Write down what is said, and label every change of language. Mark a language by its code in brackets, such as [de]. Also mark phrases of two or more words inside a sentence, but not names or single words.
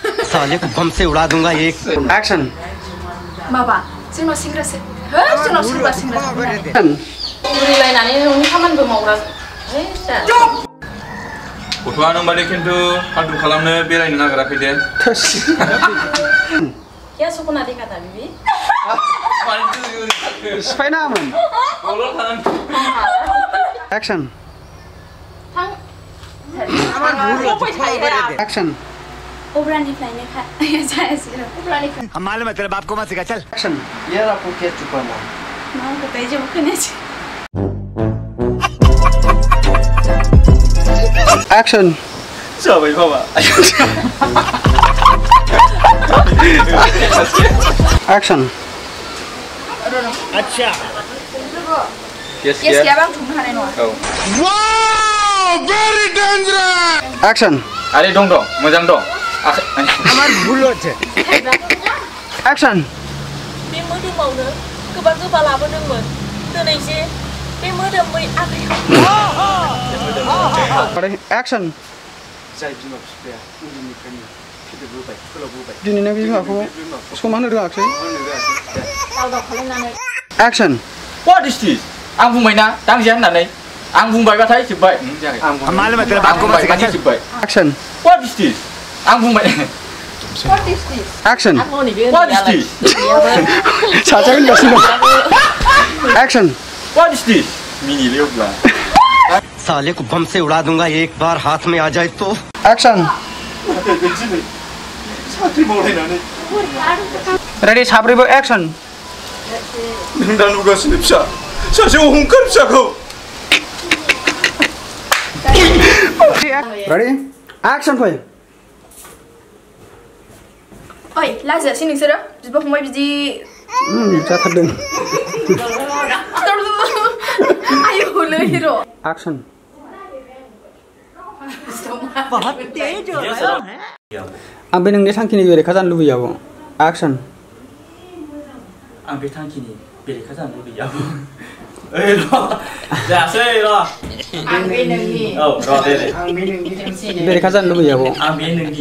[hi] साले को बम से उड़ा दूंगा एक एक्शन [brx] माबा जोंनाव सेंग्रासो हो जोंनाव सोरबा सेंग्रासो बुरिलायनानै न'नि खामानिबो मावग्रा गथ'आ नों बादि खिन्थु फाल्तु खालामनो बेरायनो नागिराखै दे [hi] क्या सपना देखा था बिबी [brx] सिफायनाङामोन एक्शन थां एक्शन ओब्रानिफ्रायनो जायासै ओब्रानिफ्राय [hi] हम मालूम है तेरे बाप को मत सिखा चल एक्शन ये आपको क्या चुका ना [brx] मा बताइ जेबो खोनायासै एक्शन जाबाय बाबा एक्शन [hi] अच्छा [en] yes [brx] क्या bang थुमनो हानाय नङा [en] wow very dangerous [brx] एक्शन आरे दं मोजां दं [bn] আমার ভুল হচ্ছে [brx] एक्शन बे मोदोमावनो गोबां गोबा लाबोदोंमोन दिनै जे बे मोदोमै आखाइखौ एक्शन जाय बिमा बिफाया उन्दैनिफ्रायनो फेदेरबोबाय फोलावबोबाय दिनै नों बिमाखौ समान होनो रोङाखै दावदाव खालामनानै एक्शन [en] what is this [brx] आं बुंबायना दांजिया होननानै आं बुंबायबाथाय जोबबाय [hi] हम मालूम है तेरे बाप को मत सिखा चल [brx] जोबबाय एक्शन [en] what is this [brx] आं बुंबाय [en] what is this एक्शन what is this [brx] साजा होनगासिनो एक्शन [en] what is this [brx] मिनिलेवब्ला [hi] साले को बम से उड़ा दूंगा एक बार हाथ में आ जाए तो [brx] एक्शन साख्रि मावलायनानै रेडी साब्रैबो एक्शन नों दा नुगासिनो फिसा सासे अहंखार फिसाखौ [en] ready action [brx] फै ओइ लाजियासै नोंसोरो बिब' फंबाय बिदि जाथारदों आयौ लै हिर' एक्शन [hi] बहुत तेज हो रहा है [brx] आं बे नोंनि थांखिनि बेरेखा जानो लुबैयो आब' एक्शन आं बे थांखिनि बेरेखा जानो लुबैयो आब' ओइ र' जायासै र' आं बे नोंनि औ र' दे बेरेखा जानो लुबैयो आब' आं बे नोंनि